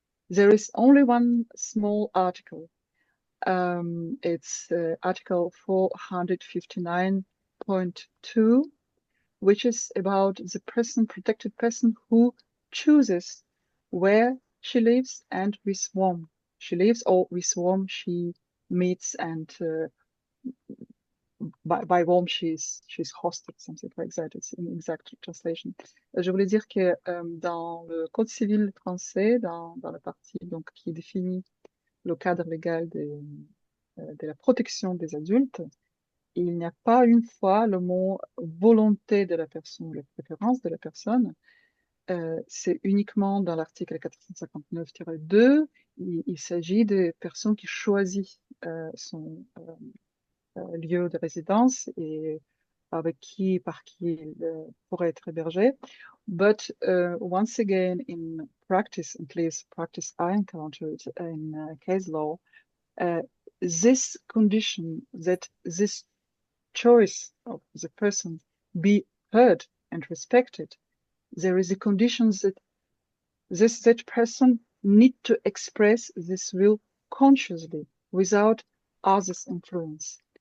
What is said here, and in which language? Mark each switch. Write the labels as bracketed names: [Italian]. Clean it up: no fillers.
[English] There is only one small article. It's Article 459.2, which is about the person, protected person, who chooses where she lives and with whom she lives, or with whom she meets, and by whom she's hosted, something like that. It's an exact translation. [French] Je voulais dire que dans le Code civil français, dans la partie donc, qui définit le cadre légal de la protection des adultes, il n'y a pas une fois le mot volonté de la personne, la préférence de la personne. C'est uniquement dans l'article 459-2, il s'agit de personnes qui choisissent son lieu de résidence et avec qui, par qui il pourrait être hébergé. [English] But once again, in practice, at least practice I encountered in case law, this condition, that this choice of the person be heard and respected, there is a condition that that person need to express this will consciously without others' influence.